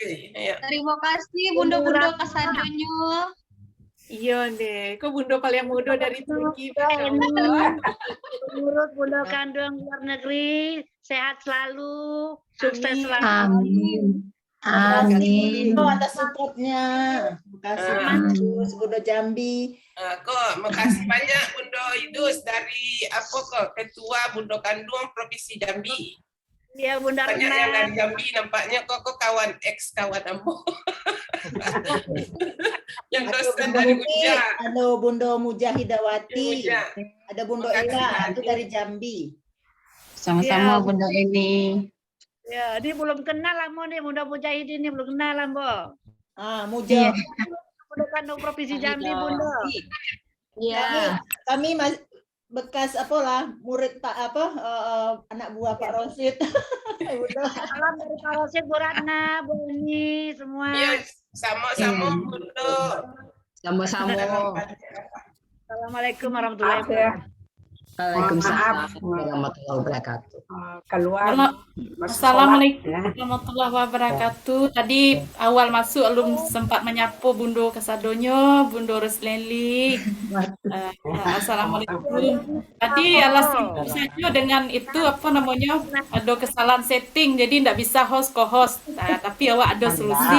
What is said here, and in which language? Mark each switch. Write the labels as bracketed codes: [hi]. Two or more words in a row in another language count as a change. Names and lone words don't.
[id] Terima kasih Bundo-Bundo Kasadonyo. Iya deh, kok Bundo paling muda dari Turki. Menurut Bundo Kandung luar negeri, sehat selalu, sukses selalu. Amin. Amin. Atas supportnya. Terima kasih Bundo Jambi. Makasih banyak Bundo Idus dari Ketua Bundo Kandung Provinsi Jambi. Iya Bunda Banyak yang dari Jambi nampaknya kok kawan kawan Ambo. Yang dosen dari Muja. Ada Bundo Mujahidawati. Ada Bundo Ila itu dari Jambi. Sama-sama Bunda Eni. Ya, dia belum kenal Ambo nih, Bunda Mujahidin ini belum kenal Ambo. Mujahid. Bunda Kandung Provinsi Jambi Bunda. Iya. Kami bekas murid anak buah Pak Rosid. Salam dari Pak Rosid, Bu Ratna, Bu Eni, semua. Iya, sama-sama Bundo. Sama-sama. [ar] السلام عليكم ورحمة الله وبركاته. وعليكم السلام ورحمة الله وبركاته. السلام عليكم ورحمة الله وبركاته. [id] Tadi awal masuk belum sempat menyapu Bundo Kasadonyo, Bundo Reslenli. Assalamualaikum. Tadi alasan saja dengan itu ada kesalahan setting, jadi tidak bisa [en] host co-host. [id] Tapi awak ada solusi.